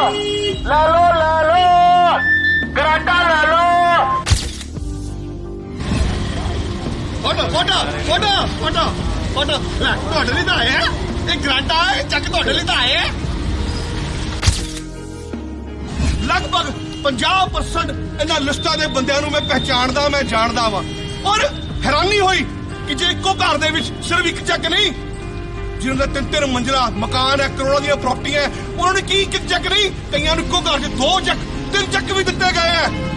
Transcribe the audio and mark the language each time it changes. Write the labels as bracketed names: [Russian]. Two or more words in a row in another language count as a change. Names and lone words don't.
[Hindi] ले लो ग्रांटा ले लो। [Punjabi] फोटो फोटो फोटो फोटो फोटो ਤੁਹਾਡੇ ਲਈ ਤਾਂ ਆਇਆ ਇਹ ਗਰਾਂਟਾ ਹੈ ਚੱਕ ਤੁਹਾਡੇ ਲਈ ਤਾਂ ਆਇਆ ਲਗਭਗ 50% ਇਹਨਾਂ ਲਿਸਟਾਂ ਦੇ ਬੰਦਿਆਂ ਨੂੰ ਮੈਂ ਪਹਿਚਾਣਦਾ ਮੈਂ ਜਾਣਦਾ ਵਾਂ ਔਰ ਹੈਰਾਨੀ ਹੋਈ ਕਿ ਜੇ ਇੱਕੋ ਘਰ ਦੇ ਵਿੱਚ ਸਿਰਫ ਇੱਕ ਚੱਕ ਨਹੀਂ ਜਿਹਨਾਂ ਦਾ 3-3 ਮੰਜ਼ਿਲਾ ਮਕਾਨ ਹੈ ਕਰੋੜਾਂ ਦੀਆਂ ਪ੍ਰਾਪਰਟੀਆਂ ਉਹਨਾਂ ਨੇ ਕੀ ਇੱਕ ਚੱਕ ਨਹੀਂ ਕਈਆਂ ਨੂੰ ਇੱਕੋ ਘਰ 'ਚ 2 ਚੱਕ 3 ਚੱਕ ਵੀ ਦਿੱਤੇ ਗਏ ਆ